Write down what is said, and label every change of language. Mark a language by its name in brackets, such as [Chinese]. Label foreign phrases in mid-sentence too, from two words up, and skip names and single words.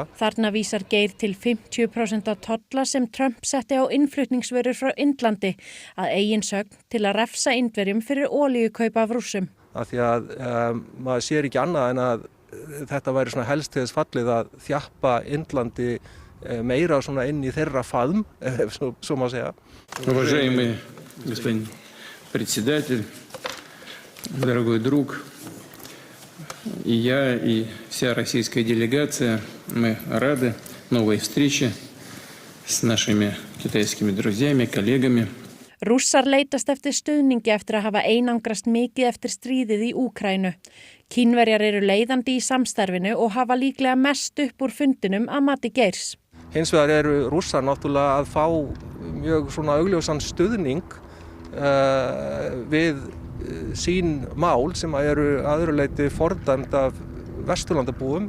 [Icelandic] Þarna vísar Geir til 50% af tolla sem Trump setti á innflutningsvörur frá Indlandi að eigin sögn til að refsa Indverjum fyrir olíukaup af Rússum. Af því að maður sér ekki annað en að þetta væri svona helst til þess fallið að þjappa Indlandi meira svona inn í þeirra faðm, svo má segja. [Russian] Уважаемый господин председатель, дорогой друг, и я, и вся российская делегация, мы рады новой встрече с нашими китайскими друзьями, коллегами. [Icelandic] Rússar leitast eftir stuðningi eftir að hafa einangrast mikið eftir stríðið í Úkraínu. Kínverjar eru leiðandi í samstarfinu og hafa líklega mest upp úr fundinum að mati Geirs. Hins vegar eru Rússar náttúrulega að fá mjög svona augljósan stuðning við sín mál sem eru að öðru leyti fordæmd af Vesturlandabúum.